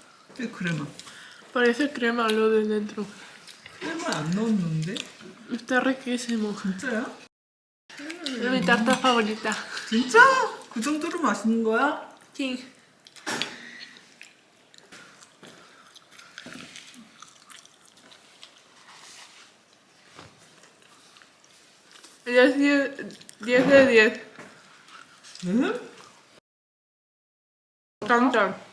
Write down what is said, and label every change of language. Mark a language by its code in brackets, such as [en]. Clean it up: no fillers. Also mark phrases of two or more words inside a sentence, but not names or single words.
[ko] 이 크레마. [es] Parece crema lo de dentro. [ko] 크레마 안 넣었는데? [es] Está riquísimo. [ko] 진짜야? [es] Es mi tarta favorita. [ko] 진짜? 그 정도로 맛있는 거야? [es] Sí. Ella es 10 de 10. [ko] 응? [es] Cantan.